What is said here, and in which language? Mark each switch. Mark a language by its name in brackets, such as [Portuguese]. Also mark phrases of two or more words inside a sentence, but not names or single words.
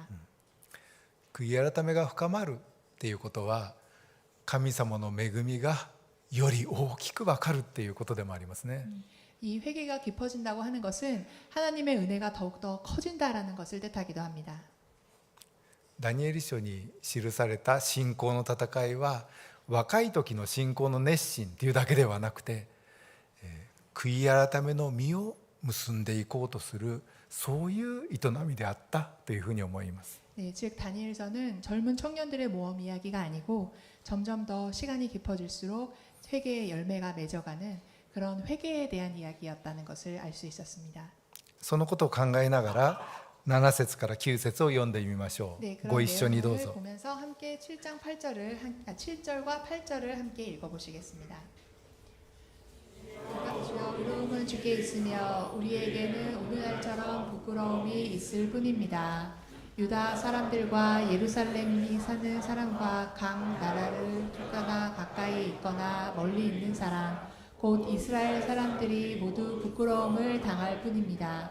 [Japanese] 悔い改めが深まるっていうことは神様の恵みがより大きく分かるっていうことでもありますね。 [Korean] 이 회개가 깊어진다고 하는 것은 하나님의 은혜가 더욱더 커진다라는 것을 뜻하기도 합니다. [Japanese] ダニエル書に記された信仰の戦いは若い時の信仰の熱心というだけではなくて、悔い改めの実を結んでいこうとするそういう営みであったというふうに思います。 [Korean] 네, 즉 다니엘서는 젊은 청년들의 모험 이야기가 아니고 점점 더 시간이 깊어질수록 회개의 열매가 맺어가는 그런 회개에 대한 이야기였다는 것을 알 수 있었습니다. [Japanese] そのことを考えながら7節から9節を読んでみましょう。 [Korean] 네, [Japanese] ご一緒にどう [Korean] 내용을 [Japanese] ぞ。 [Korean] 보면서 함께 7절과 8절을 함께 읽어보시겠습니다. 주여 의로움은 주께 있으며 우리에게는 오늘날처럼 부끄러움이 있을 뿐입니다. 유다 사람들과 예루살렘이 사는 사람과 각 나라를 쫓아나 가까이 있거나 멀리 있는 사람 곧 이스라엘 사람들이 모두 부끄러움을 당할 뿐입니다.